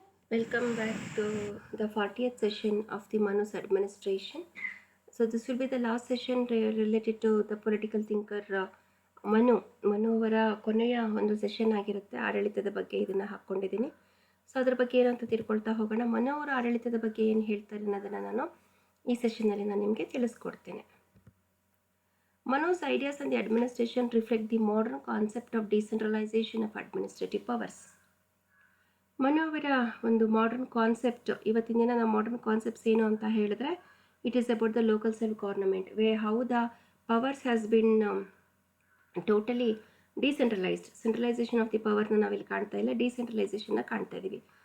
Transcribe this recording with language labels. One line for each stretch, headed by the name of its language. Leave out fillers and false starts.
English: Welcome back to the 40th session of the Manu's administration. So this will be the last session related to the political thinker
Kannada: Manu ಅವರ ಕೊನೆಯ ಒಂದು session ಆಗಿರುತ್ತೆ. ಆಡಳಿತದ ಬಗ್ಗೆ ಇದನ್ನು ಹಾಕ್ಕೊಂಡಿದ್ದೀನಿ. ಸೊ ಅದ್ರ ಬಗ್ಗೆ ಏನಂತ ತಿಳ್ಕೊಳ್ತಾ ಹೋಗೋಣ. ಮನು ಅವರ ಆಡಳಿತದ ಬಗ್ಗೆ ಏನು ಹೇಳ್ತಾರೆ ಅನ್ನೋದನ್ನು ನಾನು ಈ ಸೆಷನ್ನಲ್ಲಿ ನಾನು ನಿಮಗೆ ತಿಳಿಸ್ಕೊಡ್ತೇನೆ.
English: Manu's ideas on the administration reflect the modern concept of decentralization of administrative powers.
Kannada: Manu ಅವರ ಒಂದು ಮಾಡರ್ನ್ ಕಾನ್ಸೆಪ್ಟ್, ಇವತ್ತಿನ ದಿನ ನಾವು ಮಾಡರ್ನ್ ಕಾನ್ಸೆಪ್ಟ್ಸ್ ಏನು ಅಂತ ಹೇಳಿದ್ರೆ,
English: It is about the local self government way how the powers has been totally decentralised.
Kannada: Centralisation of the ಪವರ್ನ ನಾವಿಲ್ಲಿ ಕಾಣ್ತಾ ಇಲ್ಲ, ಡಿಸೆಂಟ್ರಲೈಸೇಷನ್ನ ಕಾಣ್ತಾ ಇದ್ದೀವಿ.